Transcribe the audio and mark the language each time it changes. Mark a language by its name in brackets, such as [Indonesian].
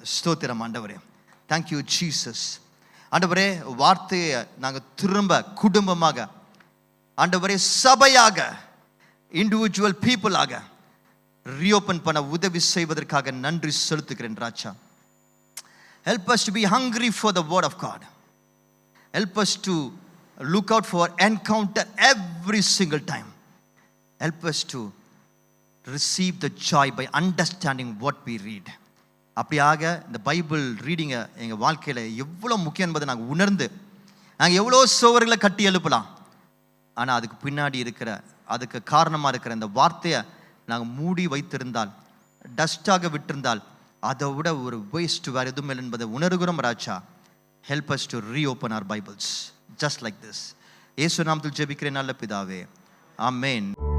[Tamil] ஸ்தோத்திரம் ஆண்டவரே, thank you Jesus. ஆண்டவரே, வார்த்தையை நாங்கள் திரும்ப குடும்பமாக, ஆண்டவரே சபையாக, இண்டிவிஜுவல் பீப்புளாக ரீஓப்பன் பண்ண உதவி செய்வதற்காக நன்றி செலுத்துகிறேன் ராஜா. [English] Help us to be hungry for the word of God. Help us to look out for encounter every single time. Help us to receive the joy by understanding what we read. [Tamil] அப்படியாக இந்த Bible ரீடிங்கை எங்கள் வாழ்க்கையில் எவ்வளோ முக்கியம் என்பதை நாங்கள் உணர்ந்து, நாங்கள் எவ்வளோ சுவர்களை கட்டி எழுப்பலாம், ஆனால் அதுக்கு பின்னாடி இருக்கிற, அதுக்கு காரணமாக இருக்கிற இந்த வார்த்தையை நாங்கள் மூடி வைத்திருந்தால், டஸ்டாக விட்டிருந்தால், அதை விட ஒரு வேஸ்ட் வேறு எதுவும் இல்லை என்பதை உணர்கிறோம் ராஜா. [English] Help us to reopen our Bibles just like this. [Tamil] இயேசு நாமத்தில் ஜெபிக்கிறேன் நல்ல பிதாவே, ஆமென்.